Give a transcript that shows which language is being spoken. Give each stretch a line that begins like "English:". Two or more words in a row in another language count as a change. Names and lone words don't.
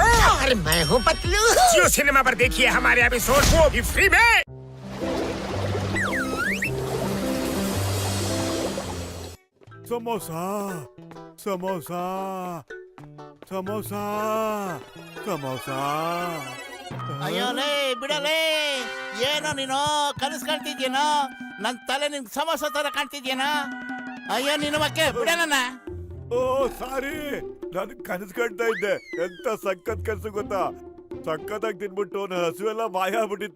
Hindi: और मैं हूँ पतलू। जियो सिनेमा पर देखिए हमारे एपिसोड को भी फ्री में। समोसा समोसा समोसा समोसा
Kannada: ಅಯ್ಯೋಲೇ ಬಿಡಲೇ, ಏನೋ ನೀನು ಕನಸು ಕಾಣ್ತಿದ್ಯೇನೋ? ನನ್ನ ತಲೆ ನಿನ್ ಸಮೋಸ ತರ ಕಾಣ್ತಿದ್ಯೇನೋ? ಅಯ್ಯೋ ನಿನ್ನ ಮಕ್ಕೆ ಬಿಡ ನನ್ನ. ಓ ಸಾರಿ, ನಾನು ಕನಸು ಕಾಣ್ತಾ ಇದ್ದೆ. ಎಂತ ಸಖತ್ ಕನಸು ಗೊತ್ತಾ? ಸಖತ್ತಾಗಿ ತಿನ್ಬಿಟ್ಟು ನನ್ನ ಹಸುವೆಲ್ಲ ಮಾಯ ಆಗ್ಬಿಟ್ಟಿತ್ತು.